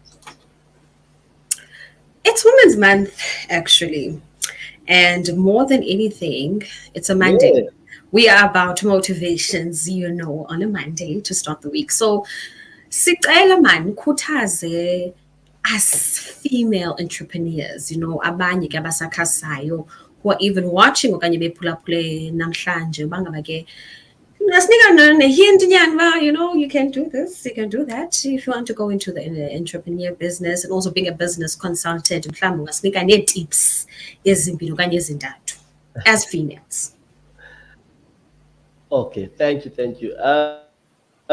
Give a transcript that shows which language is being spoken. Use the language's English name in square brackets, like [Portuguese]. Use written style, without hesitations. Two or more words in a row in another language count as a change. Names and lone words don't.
[English] It's Women's Month, actually. And more than anything, it's a Monday. Yeah. We are about motivations, on a Monday to start the week. So, [Xhosa] sicela man khuthaze [English] as female entrepreneurs, [Xhosa] abanye ke abasakhasayo [English] who are even watching [Xhosa] okanye bephulaphule namhlanje bangabake [English] you can do this, you can do that. If you want to go into the entrepreneur business and also being a business consultant, tips as females. Okay, thank you.